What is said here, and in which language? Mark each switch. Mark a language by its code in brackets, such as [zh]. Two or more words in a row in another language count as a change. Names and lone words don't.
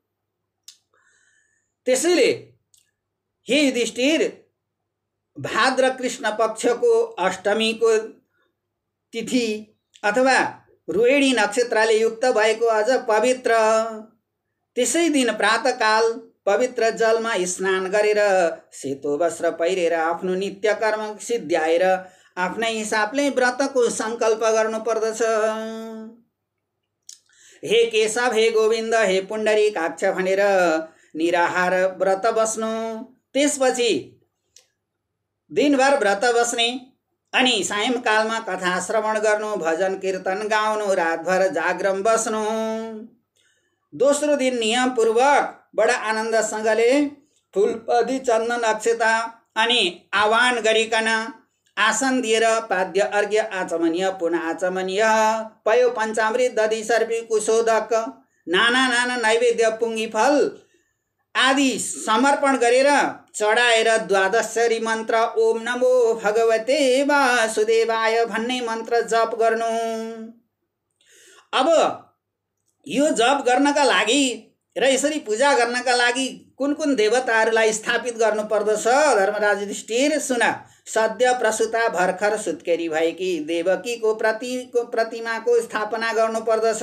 [ne] त्यसैले हे युधिष्ठिर, भाद्र कृष्ण पक्षको अष्टमीको तिथि अथवा रोहिणी नक्षत्रले युक्त भएको अझ पवित्र त्यसै दिन प्रातःकाल पवित्र जलमा स्नान गरेर सेतो वस्त्र पहिरेर आफ्नो नित्य कर्म सिद्ध्याएर आफ्नै हिसाबले व्रतको संकल्प गर्नुपर्दछ। हे केशव, हे गोविन्द, हे पुण्डरीकाक्ष भनेर निराहार व्रत बस्नु। त्यसपछि दिनभर व्रत बस्ने अनि सायंकालमा कथा श्रवण गर्नु, भजन कीर्तन गाउनु, रातभर जागरण बस्नु। दोस्रो दिन नियमपूर्वक बडा आनन्दसँगले फूलपदी चन्दन अक्षता अनि आह्वान गरिकन आसन दिएर पाद्य अर्घ्य आचमनीय पुनः आचमनीय पयो पञ्चामृत दधि सर्पी कुशोदक नाना नाना नैवेद्य पुङ्गी फल आदि समर्पण गरेर चढाएर द्वादशरी मन्त्र [sa] ओम नमो भगवते वासुदेवाय [ne] भन्ने मन्त्र जप गर्नु। अब यो जप गर्नका लागि र यसरी पूजा गर्नका लागि कुन कुन देवताहरूलाई स्थापित गर्नु पर्दछ धर्मराज युधिष्ठिर सुन। सद्य प्रसुता भर्खर सुत्केरी भएकी देवकीको प्रतिमाको स्थापना गर्नु पर्दछ।